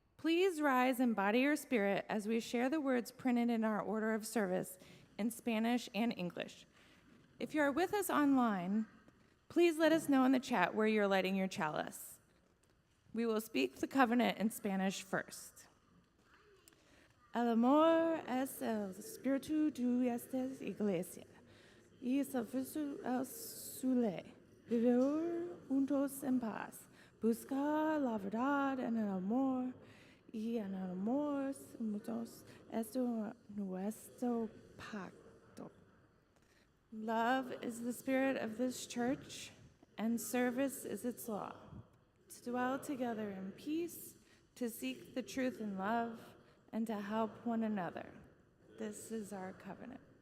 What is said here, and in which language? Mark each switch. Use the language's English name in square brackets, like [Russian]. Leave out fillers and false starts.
[English] Please rise and body your spirit as we share the words printed in our order of service in Spanish and English. If you are with us online, please let us know in the chat where you're lighting your chalice. We will speak the covenant in Spanish first. [Spanish] El amor es el espíritu de esta iglesia y es el fruto de su ley. Vivir juntos en paz, buscar la verdad en el amor y en el amor juntos es nuestro pacto. [English] Love is the spirit of this church, and service is its law. To dwell together in peace, to seek the truth in love, and to help one another. This is our covenant.